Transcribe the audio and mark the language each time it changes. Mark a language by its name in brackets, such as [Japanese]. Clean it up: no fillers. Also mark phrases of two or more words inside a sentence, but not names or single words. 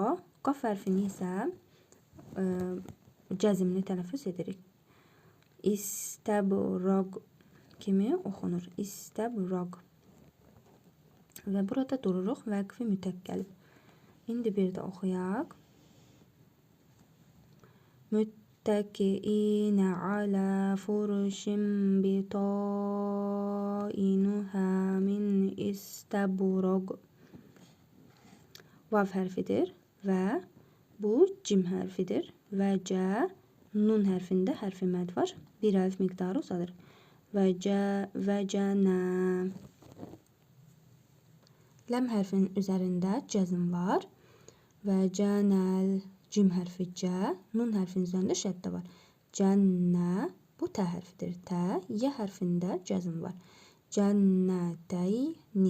[Azerbaijani] Qaf hərfini isə cəzmli tələffüz edirik. İstəbraq kimi oxunur. İstəbraq. Və burada dururuq. Vəqfi mütəkkəlib. İndi bir də oxuyaq. [Arabic] متكئين على فرش بطائنها من استبرق. [Turkish] Vav harfidir ve bu cim harfidir. Ve c, nun harfinde harfi med var. Bir elif miktarı uzadır. Ve c, ve cene. [Azerbaijani] Ləm hərfinin üzərində cəzm var. Və cənəl, cim hərfi c, nun hərfinin üzərində şəddə var. Cənnə, bu t hərfidir. T, y hərfində cəzm var. Cənnətəyni.